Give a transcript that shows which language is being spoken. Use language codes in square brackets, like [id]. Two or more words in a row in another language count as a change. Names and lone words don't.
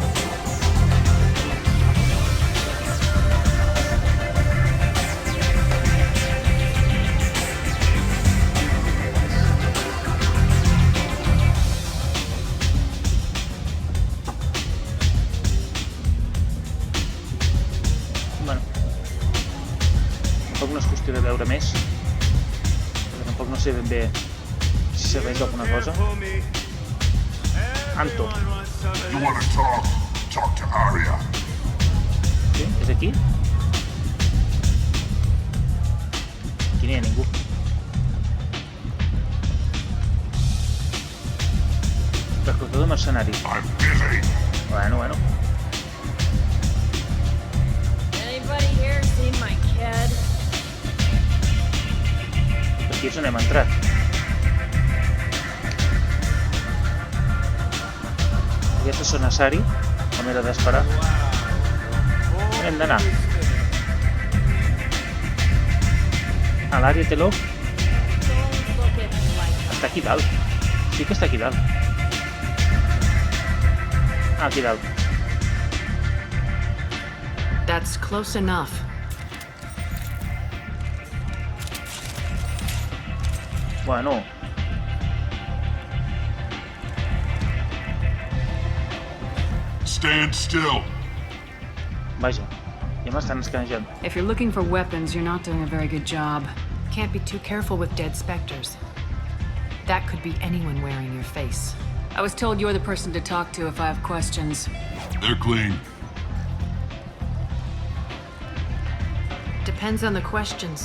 [ca] Tampoc no és qüestió de veure més, perquè tampoc no sé ben bé si serveix alguna cosa. Anto. [en] You want to talk? Talk to Arya. [ca] Sí? És aquí? Aquí no hi ha ningú. Reclutador mercenari. [en] I'm busy. [ca] Bueno. [en] Anybody here seen my kid? [ca] Aquí és on hem entrat. Aquesta zona Sari, com era d'esperar. On hem d'anar? A l'àrea Teló? Està aquí dalt. Sí que està aquí dalt. Ah, aquí dalt. [en] That's close enough. [ca] Bueno. [en] Stand still. [ca] Vaja, ja m'estan escanejant. [en] If you're looking for weapons, you're not doing a very good job. Can't be too careful with dead specters. That could be anyone wearing your face. I was told you're the person to talk to if I have questions. They're clean. Depends on the questions.